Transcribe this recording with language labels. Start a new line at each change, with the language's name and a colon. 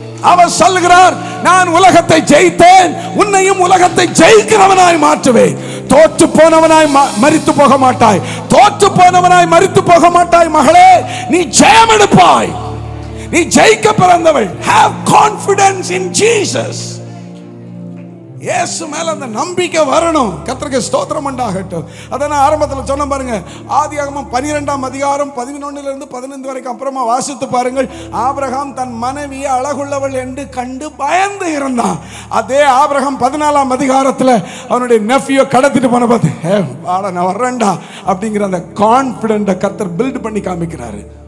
Tamil: அவர் சொல்லுகிறார், நான் உலகத்தை ஜெயித்தேன், உன்னையும் உலகத்தை ஜெயிக்கிறவனாய் மாற்றுவேன். தோற்று போனவனாய் மரித்து போக மாட்டாய், தோற்று போனவனாய் மரித்து போக மாட்டாய். மகளே, நீ ஜெயம் எடுப்பாய், நீ ஜெயிக்க பிறந்தவள்.
English: have confidence in Jesus.
Tamil: இயேசு மேல அந்த நம்பிக்கை வரணும். கர்த்தருக்கு ஸ்தோத்திரம் உண்டாகட்டும். அத நான் ஆரம்பத்தில் சொன்ன பாருங்க, ஆதியாகமம் 12ஆம் அதிகாரம் 11 இருந்து 15 வரைக்கும் அப்புறமா வாசித்து பாருங்கள். ஆபிரகாம் தன் மனைவியை அழகுள்ளவள் என்று கண்டு பயந்து இருந்தான். அதே ஆபிரகாம் 14ஆம் அதிகாரத்தில் அவனுடைய நெஃப்யூ கடத்திட்டு போன பார்த்து, வாடா நான் வர்றேன்டா அப்படிங்கிற அந்த கான்ஃபிடென்ட்டை கர்த்தர் பில்ட் பண்ணி காமிக்கிறாரு.